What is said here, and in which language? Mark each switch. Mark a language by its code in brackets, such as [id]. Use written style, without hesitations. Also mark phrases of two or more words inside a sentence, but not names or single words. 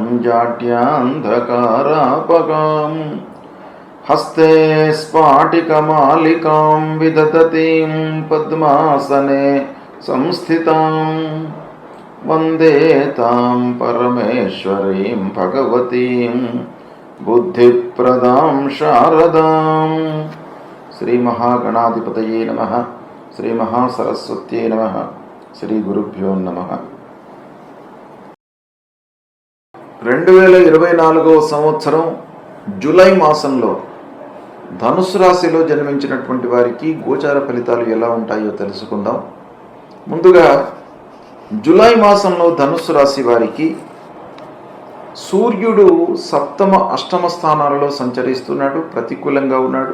[sa] जाड्यान्धकारापगां हस्ते स्फाटिकमालिकां विदधतीं पद्मासने संस्थितां वन्दे तां परमेश्वरीं भगवतीं बुद्धिप्रदां शारदां। श्री महागणाधिपतये नमः। श्री महासरस्वत्यै नमः। श्री गुरुभ्यो नमः। [te] 2024 సంవత్సరం జూలై మాసంలో ధనుస్సు రాశిలో జన్మించినటువంటి వారికి గోచార ఫలితాలు ఎలా ఉంటాయో తెలుసుకుందాం. ముందుగా జూలై మాసంలో ధనుస్సు రాశి వారికి సూర్యుడు సప్తమ అష్టమ స్థానాలలో సంచరిస్తున్నాడు, ప్రతికూలంగా ఉన్నాడు.